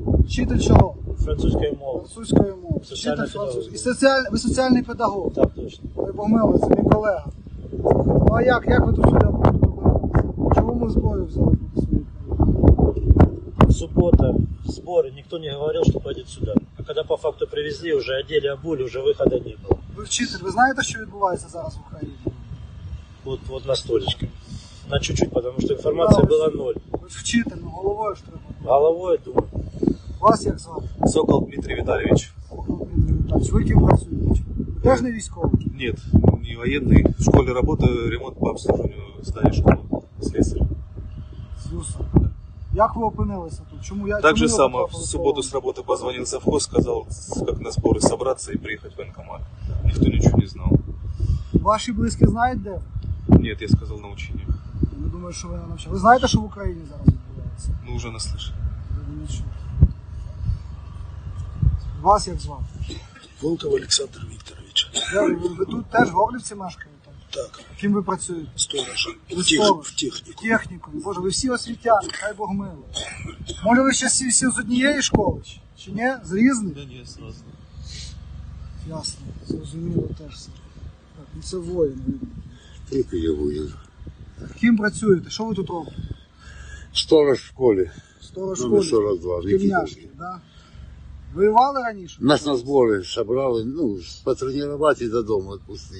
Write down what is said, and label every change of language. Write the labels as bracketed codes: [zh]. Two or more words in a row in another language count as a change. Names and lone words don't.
[uk] Вчитель чого? Французької мови. Французької мови. Соціальний Вчитель французької. педагог. Ви соціальний педагог. Так, точно. Ви помили, це мій колега. Ну а як ви тут сюди добралися? Чому ми зброю взяли проти своїх? [ru] Суббота, сборы, никто не говорил, что пойдет сюда. А когда по факту привезли, уже одели, обули, уже выхода не было. [uk] Ви вчитель, ви знаєте, що відбувається зараз в Україні? [ru] Вот на столечке. На чуть-чуть, потому что информация была ноль. [uk] Ви ж вчитель, ну головою ж треба. [ru] Головой думаю. [uk] Вас як звати? [ru] Сокол Дмитрий Витальевич. [uk] Ви ким працюєте? Ви теж не військовий? [ru] Нет, не военный. В школе работаю, ремонт по обслуживанию здания школы. Слесарь. [uk] Слюсар. Як ви опинилися тут? Чому я [ru] Так же [uk] чому ви [ru] само, в [uk] потрапили [ru] субботу в с работы позвонил совхоз, сказал, как на сборы собраться и приехать в военкомат. Никто ничего не знал. [uk] Ваші близькі знають де? ви? [ru] Нет, я сказал на учениях. [uk] Я думаю, що ви не навчали. Ви знаєте, що в Україні зараз відбувається? [ru] Ну, уже наслышан. [uk] Ви не чули. Вас як звати? Волков Олександр Вікторович. Ви тут теж в Горлівці мешкаєте? Так, Ким ви працюєте? сторож. Ви В сторож. техніку. В техніку. Боже, ви всі освітяни, хай Бог милує. Може ви ще всі з однієї школи? Чи ні? З різних? [ru] Да нет, сразу. [uk] Ясно, зрозуміло теж все. Так, ну це воїн, видно. Тільки я воїн. Ким працюєте? Що ви тут робите? Сторож в школі. Сторож Номер школи? 42, в Тельняшки, да? Воювали раніше? Нас на збори собрали, потренувати і додому відпустити.